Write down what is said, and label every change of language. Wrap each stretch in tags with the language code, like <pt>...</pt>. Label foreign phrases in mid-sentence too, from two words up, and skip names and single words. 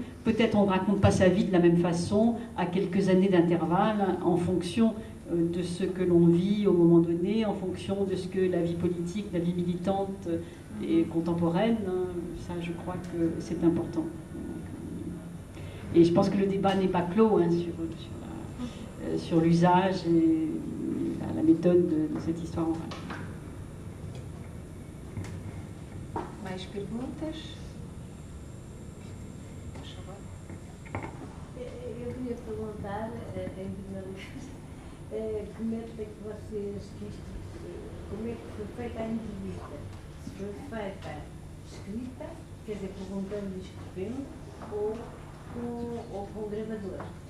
<fr>Peut-être on ne raconte pas sa vie de la même façon à quelques années d'intervalle, hein, en fonction de ce que l'on vit au moment donné, en fonction de ce que la vie politique, la vie militante et contemporaine, hein. Ça, je crois que c'est important. Et je pense que le débat n'est pas clos, hein, sur l'usage et la méthode de cette histoire orale.</fr> <pt>Mais perguntas? Eu queria perguntar, em primeiro lugar, como é que vocês, como é que foi feita a entrevista? Se foi feita escrita, quer dizer, perguntando e escrevendo, ou com o gravador?</pt>